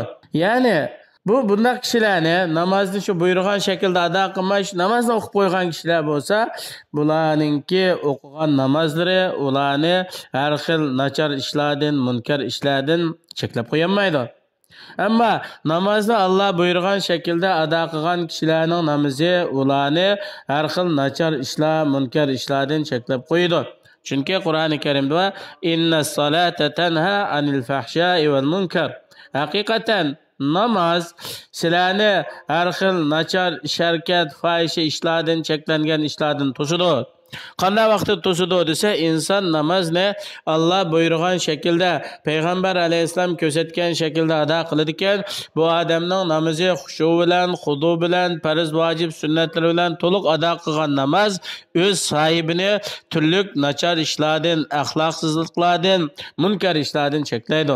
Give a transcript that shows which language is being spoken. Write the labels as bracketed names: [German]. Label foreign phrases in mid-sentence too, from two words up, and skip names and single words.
[Uzbek] Ya'ni bunday kishilarni namozni shu buyurgan shaklda ado qilmay, namozni o'qib qo'ygan kishilar bo'lsa, bularningki o'qigan namozlari ularni har xil nachar ishlardan, munkar ishlardan cheklab qo'yolmaydi. Ama namozni Allah buyurgan şekilde ado qilgan kishilarning namozi ularni har xil nachar ishlar, munkar ishlardan cheklab qo'ydi. Chunki Qur'oni Karimda [Arabic] إن الصلاة تنهى عن الفحشاء والمنكر. [Uzbek] Haqiqatan namoz sizlarni har xil nachar sharkat, fohisha ishlardan cheklangan ishlardan to'sidi. Qanday vaqtda to'sidi desa, inson namozni Allah buyurgan shaklda, payg'ambar alayhisalom ko'rsatgan shaklda ado qiladi ekan, bu odamning namozi xushu bilan, xudu bilan, farz, vojib, sunnatlar bilan to'liq ado qilgan namoz o'z sohibini turli nachar ishlardan, axloqsizliklardan, munkar ishlardan cheklaydi.